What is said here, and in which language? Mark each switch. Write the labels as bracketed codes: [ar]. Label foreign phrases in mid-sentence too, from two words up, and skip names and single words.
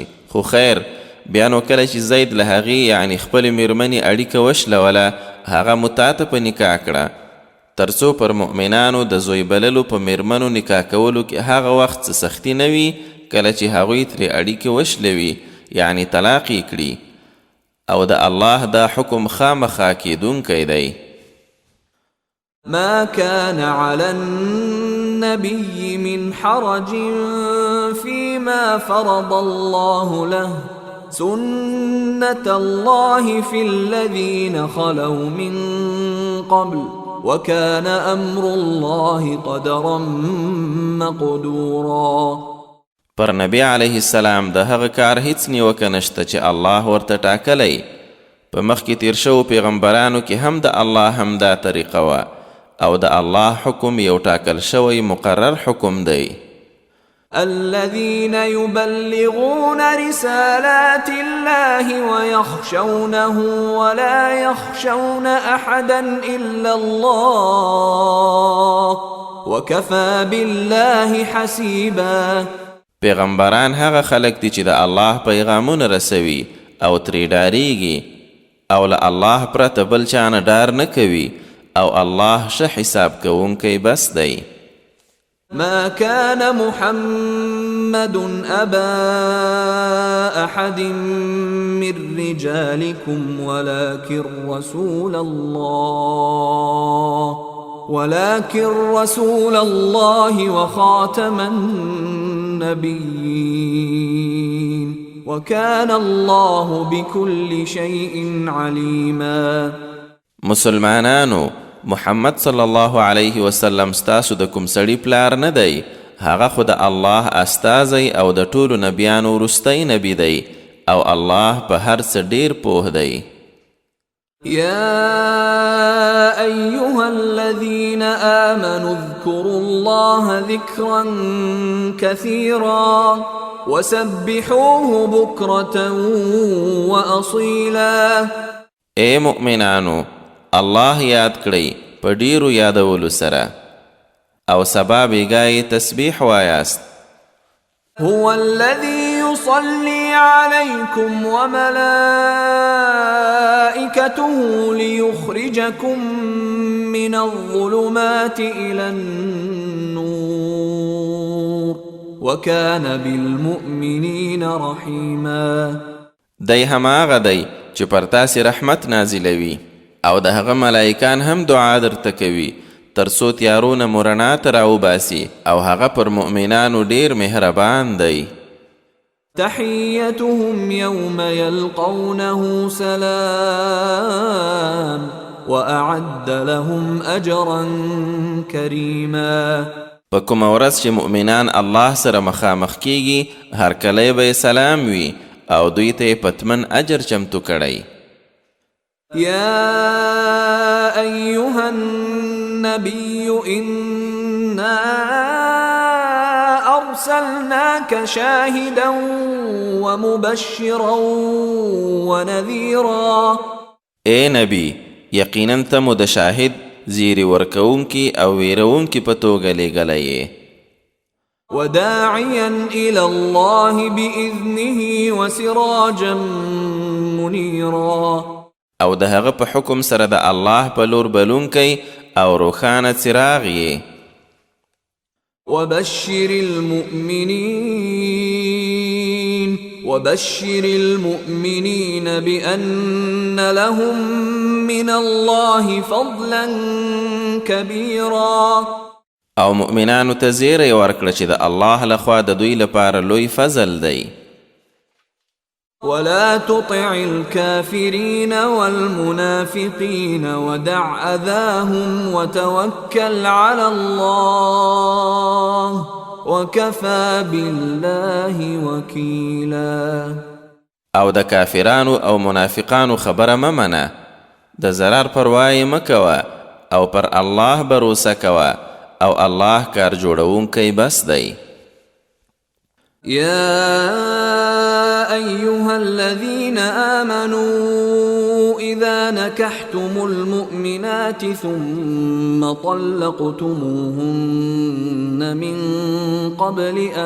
[ps] خو خیر بیا نو کله چې زید له هغې یعنې خپلې میرمنې اړیکه وشلوله هغه مو تا ته په نکاح کړه تر څو پر مؤمنانو د زوی بللو په میرمنو نکاح کولو کې هغه وخت څه سختي نه وي کله چې هغوی ترې اړیکې وشلوي یعنې طلاق یې کړي او د الله دا حکم خامخا کیدونکی دی. [ar] ما كان على النبي من حرج فيما فرض الله له سنة الله في الذين خلوا من قبل وكان أمر الله قدرا مقدورا. [ps] پر نبی [ar] علیه السلام [ps] د هغه کار هیڅ نیوکه نشته چې الله ورته ټاکلی. په مخکې تیر شوو پیغمبرانو کې هم د الله همدا طریقه وه او د الله حکم یو ټاکل شوی مقرر حکم دی. [ar] الذين يبلغون رسالات الله ويخشونه ولا يخشون أحدا إلا الله وكفى بالله حسيبا. [ps] پیغمبران هغه خلک دي چې د الله پیغامونه رسوي او ترې ډاریږي او له الله پرته بل چا نه ډار نه کوي او الله ښه حساب کوونکی بس دی. [ar] ما كان محمد أبا أحد من رجالكم ولكن رسول الله وخاتم النبيين وكان الله بكل شيء عليما. [ps] مسلمانانو محمد [ar] صلی الله علیه وسلم [ps] ستاسو د کوم سړي پلار نه دی هغه خو د الله استازی او د ټولو نبیانو وروستی نبی دی او الله په هر څه ډیر پوه دی. [ar] يا أيها الذين آمنوا اذكروا الله ذكرا كثيرا وسبحوه بكرة وأصيلا. [ps] اے مؤمنانو الله یاد کړئ په ډیرو یادولو سره او سبا بیګای تسبیح وایاست. [ar] هو الذي يصلي عليكم وملائكته ليخرجكم من الظلمات إلى النور وكان بالمؤمنين رحيما. [ps] دی هماغه دی چې پر تاسې رحمت نازلوي او د هغه ملائکان هم دعا درته کوي تر څو تیارونه مو رڼا ته راوباسي او هغه پر مؤمنانو ډیر مهربان دی. [ar] تحيتهم يوم يلقونه سلام وأعد لهم أجرا كريما. [ps] په کومه ورځ چې مؤمنان الله سره مخامخ کیږي هر کله به سلام وي او دوی ته پتمن اجر چمتو کړی. [ar] يا أيها النبي إنا أرسلناك شاهدا ومبشرا ونذيرا. [ps] اے نبی یقینا ته مو د شاهد زیری ورکوونکی او ویرونکی په توګه لیږلی [ar] وداعيا إلى الله بإذنه وسراجا منيرا. [ps] او د هغه په حکم سره د الله په لور بلونکی او روښانه څراغ یې. [ar] وبشر المؤمنين بأن لهم من الله فضلا كبيرا. [ps] او مؤمنانو ته زیری ورکړه چې د الله لخوا د دوی لپاره لوی فضل دی. [ar] ولا تطع الكافرين والمنافقين ودع أذاهم وتوكل على الله وكفى بالله وكيلا. [ps] او د کافرانو او منافقانو خبره ممنه، د ضرر پروا مکوه او پر الله بروسه کوه او الله کار جوړونکی بس دی. [ar] يا أيها الذين آمنوا إذا نكحتم المؤمنات ثم طلقتموهن من قبل